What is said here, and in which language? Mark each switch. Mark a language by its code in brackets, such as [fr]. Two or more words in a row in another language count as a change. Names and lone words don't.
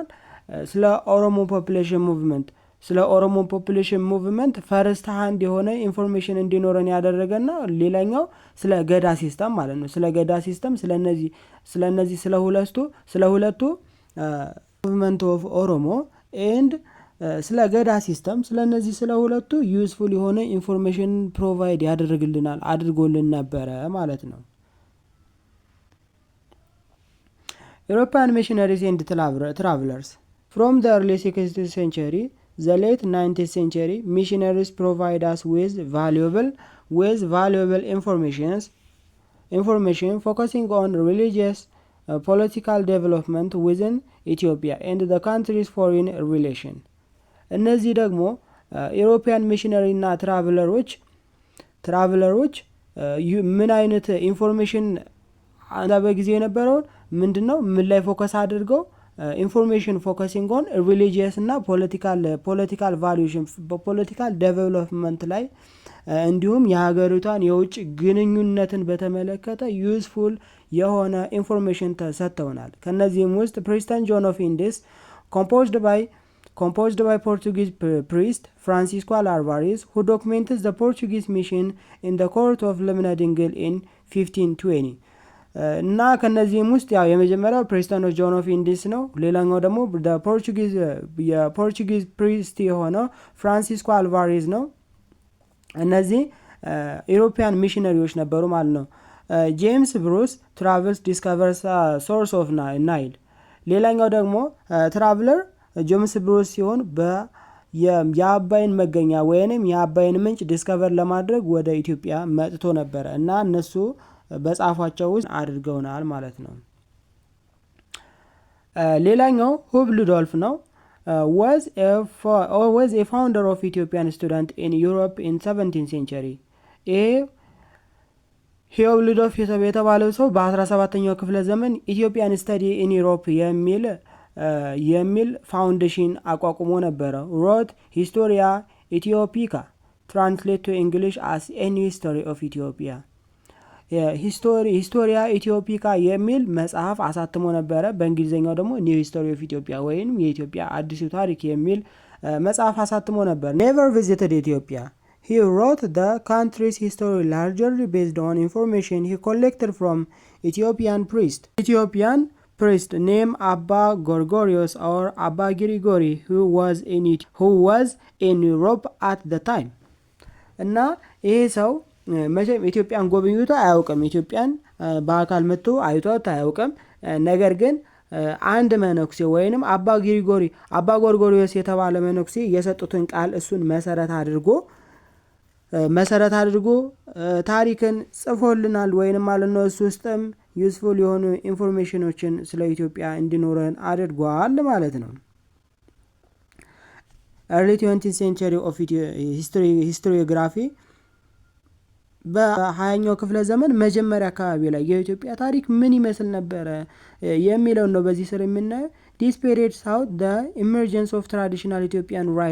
[am] ስለ [en] Oromo population movement first hand [am] የሆነ ኢንፎርሜሽን እንዲኖረን ያደረገና ሌላኛው ስለ [en] Gada system [am] ማለት ነው። ስለ [en] Gada system [am] ስለ ሁለቱ [en] movement of Oromo and [am] ስለ [en] Gada system [am] ስለ ሁለቱ ዩዝፉል የሆነ [en] information provide [am] አድርጎልን ነበረ ማለት ነው። [en] European missionaries and travelers. From the early 16th century, the late 19th century, missionaries provide us with valuable information focusing on religious, political development within Ethiopia and the country's foreign relation. [am] እነዚህ ደግሞ [en] European missionary [am] እና ትራቨለሮች ምን አይነት ኢንፎርሜሽን በጊዜው የነበረውን ምንድነው ምን ላይ ፎከስ አድርገው [en] information focusing on religious [am] እና [en] political evolution political development [am] ላይ እንዲሁም የሀገሪቷን የውጭ ግንኙነትን በተመለከተ ዩዝፉል የሆነ ኢንፎርሜሽን ተሰጥተውናል። ከነዚህም ውስጥ ፕሪስተን ጆን ኦፍ ኢንዲስ [en] composed by Portuguese priest Francisco Alvarez who documented the Portuguese mission in the court of Lemna Dingil in 1520. [am] እና ከነዚህም ውስጥ የመጀመሪያው ፕሪስተን ጆን ኦፍ ኢንዲስ ነው። ሌላኛው ደግሞ [en] Portuguese priest [am] የሆነው ፍራንሲስኮ አልቫሬዝ ነው። እነዚህ [en] European missionaries [am] ነበሩ ማለት ነው። [en] James Bruce travels discovers source of Nile። [am] ሌላኛው ደግሞ ትራቭለር ጄምስ ብሩስ ሲሆን የአባይን መገኛ ወይንም የአባይን ምንጭ ዲስከቨር ለማድረግ ወደ ኢትዮጵያ መጥቶ ነበረ እና እነሱ በጻፏቸው ውስጥ አድርገውናል ማለት ነው። ሌላኛው ሁብ ሉዶልፍ ነው። [en] was a founder of Ethiopian student in Europe in 17th century። [am] ይሄ ሂዮብ ሉዶልፍ የተባለው ሰው በ17ኛው ክፍለ ዘመን ኢትዮጵያን [en] study in Europe [am] የሚል ፋውንዴሽን አቋቁሞ ነበረ። [en] wrote Historia Aethiopica translate to English as a New History of Ethiopia። [am] ሂስቶሪያ ኢትዮፒካ የሚል መጽሐፍ አሳትሞ ነበረ። በእንግሊዝኛው ደግሞ ኒው ሂስቶሪ ኦፍ ኢትዮጵያ ወይም የኢትዮጵያ አዲሱ ታሪክ የሚል መጽሐፍ አሳትሞ ነበር። [en] never visited Ethiopia። He wrote the country's history largely based on information he collected from Ethiopian priest named Abba Gorgorios or Abba Girigori who was in Europe at the time። [am] እና ይሄ ሰው መቼም ኢትዮጵያን ጎብኝቶ አያውቅም። ኢትዮጵያን በአካል መጥቶ አይቷት አያውቅም። ነገር ግን አንድ መነኩሴ ወይንም አባ ጎርጎሪዮስ የተባለ መነኩሴ የሰጡትን ቃል እሱን መሰረት አድርጎ ታሪክን ጽፎልናል ወይንም ማለት ነው። እሱ ውስጥም ዩስፉል የሆኑ ኢንፎርሜሽኖችን ስለ ኢትዮጵያ እንዲኖረን አድርጓል ማለት ነው። [en] early 20th century of historiography [am] በ20ኛው ክፍለ ዘመን መጀመሪያ አካባቢ ላይ የኢትዮጵያ ታሪክ ምን ይመስል ነበረ የሚለውን ነው በዚህ ስር የምናየው። [en] this period saw the emergence of traditional Ethiopian